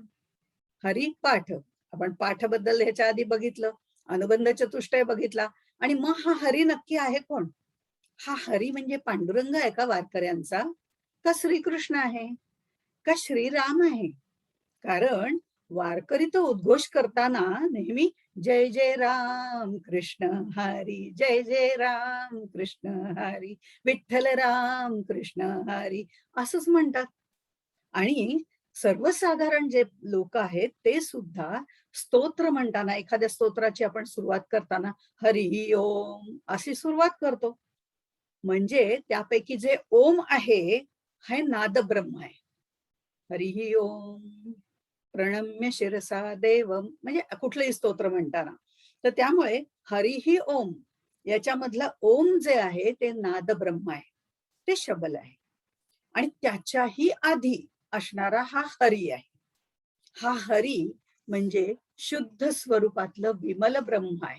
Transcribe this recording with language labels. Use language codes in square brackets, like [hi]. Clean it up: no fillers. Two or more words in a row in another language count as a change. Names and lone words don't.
[mr] हरिपाठ आपण पाठाबद्दल ह्याच्या आधी बघितलं, अनुबंध चतुष्टय बघितला, आणि मग हा हरी नक्की आहे कोण? हा हरी म्हणजे पांडुरंग आहे का वारकऱ्यांचा, का श्रीकृष्ण आहे, का श्रीराम आहे? कारण वारकरी तो उद्घोष करताना नेहमी जय जय राम कृष्ण हरी, जय जय राम कृष्ण हरी, विठ्ठल राम कृष्ण हरी असंच म्हणतात. आणि सर्वसाधारण जे लोक आहेत ते सुद्धा स्तोत्र म्हणताना, एखाद्या स्तोत्राची आपण सुरुवात करताना हरी ओम अशी सुरुवात करतो. म्हणजे त्यापैकी जे ओम आहे हे नाद ब्रह्म आहे. [sa] हरी ओम प्रणम्य शिरसा देवम, [mr] म्हणजे कुठलंही स्तोत्र म्हणताना. तर त्यामुळे हरिही ओम याच्यामधलं ओम जे आहे ते नाद ब्रह्म आहे, ते शबल आहे. आणि त्याच्याही आधी असणारा हा हरी आहे. हा हरी म्हणजे शुद्ध स्वरूपातलं विमल ब्रह्म आहे.